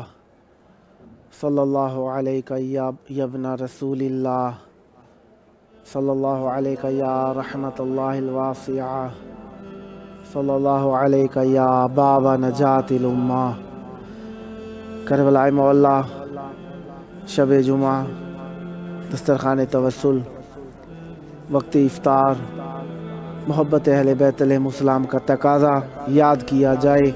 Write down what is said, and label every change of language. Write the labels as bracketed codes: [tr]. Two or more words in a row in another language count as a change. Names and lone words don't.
[ar] صلى الله عليك يا ابن رسول الله، صلى الله عليك يا رحمة الله الواسعة, صلى الله عليك يا باب نجاة الأمة. [ur] کربلائے مولا، شب جمعہ، دسترخوان توسل، وقت افطار، محبت اہل بیت علیہم السلام کا تقاضا یاد کیا جائے.